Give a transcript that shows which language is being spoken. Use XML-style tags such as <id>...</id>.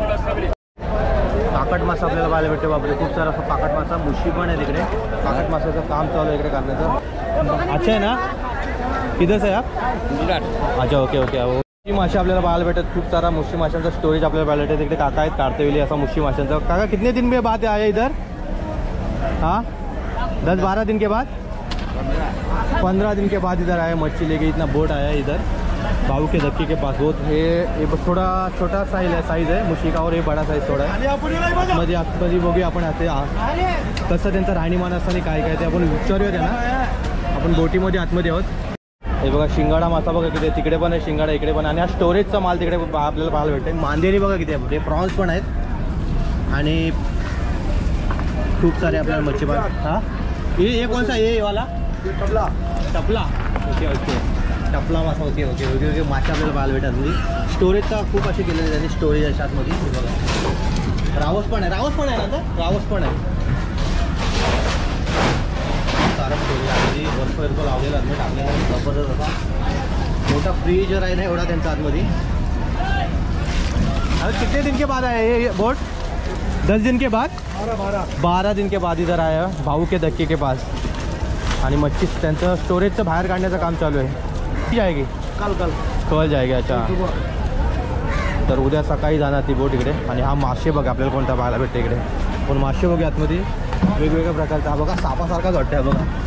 <mr>पाकट मासा आपल्याला पाहायला भेटते बापरे. खूप सारा असा पाकट मासा, मुशी पण आहे तिकडे. पाकट मासाचं काम चालू आहे इकडे करण्याचं. अच्छा आहे ना.</mr> <hi>किधर आहे आप.</hi> <mr>अच्छा ओके ओके. मुशी मासे आपल्याला पाहायला भेटत. खूप सारा मुशी माशांचा स्टोरेज आपल्याला पाहायला भेटत. तिकडे काका आहेत कार्तेवेली असा मुशी माशांचा.</mr> <hi>काका कितने दिन में बाद आया इधर. हाँ 10-12 दिन के बाद. 15 दिन के बाद इधर आया मच्छी लेके. इतना बोट आया इधर भाऊ के धक्के के पास.</hi> <mr>बहुत हे थोडा छोटा साईज आहे मुशी का और हे बडा साईज थोडा आहे. मध्ये आतमध्ये बघूया आपण आता कसं त्यांचं राहणीमान असताना काय काय ते आपण विचारूया त्यांना. आपण बोटीमध्ये आतमध्ये आहोत. हे बघा शिंगाडा मासा बघा किती. तिकडे पण आहे शिंगाडा, इकडे पण. आणि हा स्टोरेजचा माल तिकडे आपल्याला पाहायला भेटते. मांदेली बघा किती आहे. प्रॉन्स पण आहेत आणि खूप सारे आपल्याला मच्छी पाहा.</mr> <hi>हां ये कौन सा ये वाला टपला. टपला ओके ओके.</hi> <mr>टपला मासा ओके ओके ओके ओके. मासे आपल्याला पाहायला भेटतात. म्हणजे स्टोरेजचा खूप असे केलेले त्यांनी स्टोरेज आहे आतमध्ये. बघा रावस पण आहे. रावस पण आहे ना. रावस पण आहे. सारा स्टोरेज आतमध्ये बर्फ लावलेला आतमध्ये टाकलेला जबरदस्त असा मोठा फ्रीजर आहे ना एवढा त्यांचा आतमध्ये.</mr> <hi>अरे कितने दिन के बाद</hi> <mr>आहे हे बोट.</mr> <hi>10 दिन के बाद 12 दिन के बाद इधर आया भाऊ के धक्के के पास.</hi> <mr>आणि मच्छी त्यांचं स्टोरेजचं बाहेर काढण्याचं काम चालू आहे.</mr> <hi>जाएगी कल जाएगी.</hi> <mr>अच्छा, तर उद्या सकाळी जाणार ती बोट इकडे. आणि हा मासे बघा आपल्याला कोणता पाहायला भेटते इकडे. पण मासे बघा आतमध्ये वेगवेगळ्या प्रकारचा. हा बघा सापासारखाच वाटतं आहे बघा.</mr>